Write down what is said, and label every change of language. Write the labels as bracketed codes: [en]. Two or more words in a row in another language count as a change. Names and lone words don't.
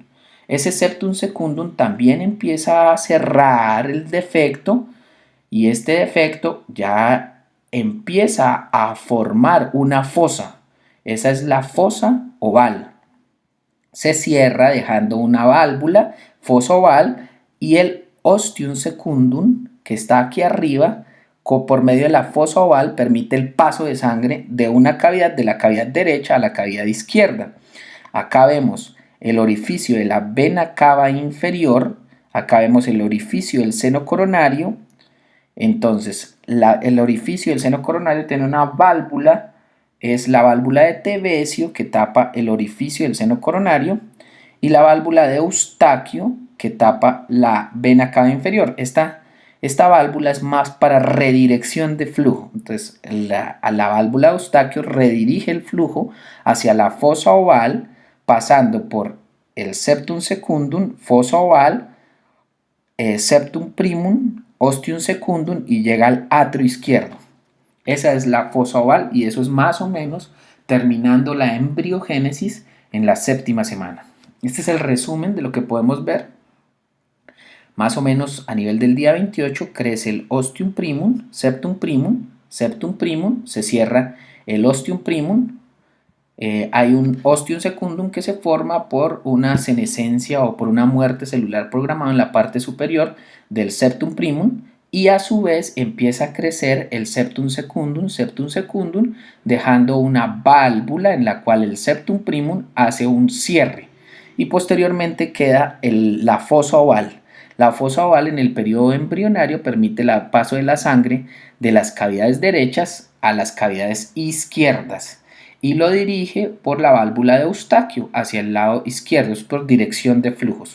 [es] Ese [la] septum secundum [es] también empieza a cerrar el defecto, y este defecto ya empieza a formar una fosa. Esa es la fosa oval. Se cierra dejando una válvula, fosa oval, y el [la] ostium secundum, [es] que está aquí arriba, por medio de la fosa oval, permite el paso de sangre de una cavidad, de la cavidad derecha a la cavidad izquierda. Acá vemos el orificio de la vena cava inferior, acá vemos el orificio del seno coronario. Entonces, el orificio del seno coronario tiene una válvula, es la válvula de Tevesio, que tapa el orificio del seno coronario, y la válvula de Eustaquio, que tapa la vena cava inferior. Esta Esta válvula es más para redirección de flujo. Entonces, a la válvula de Eustaquio redirige el flujo hacia la fosa oval, pasando por el [la] septum secundum, [es] fosa oval, [la] septum primum, ostium secundum [es] y llega al atrio izquierdo. Esa es la fosa oval y eso es más o menos terminando la embriogénesis en la séptima semana. Este es el resumen de lo que podemos ver. Más o menos a nivel del día 28 crece el [la] ostium primum, septum primum, [es] se cierra el [la] ostium primum. [es] Hay un [la] ostium secundum [es] que se forma por una senescencia o por una muerte celular programada en la parte superior del [la] septum primum [es] y a su vez empieza a crecer el [la] septum secundum, [es] dejando una válvula en la cual el [la] septum primum [es] hace un cierre y posteriormente queda la fosa oval. La fosa oval en el periodo embrionario permite el paso de la sangre de las cavidades derechas a las cavidades izquierdas y lo dirige por la válvula de Eustaquio hacia el lado izquierdo, es por dirección de flujos.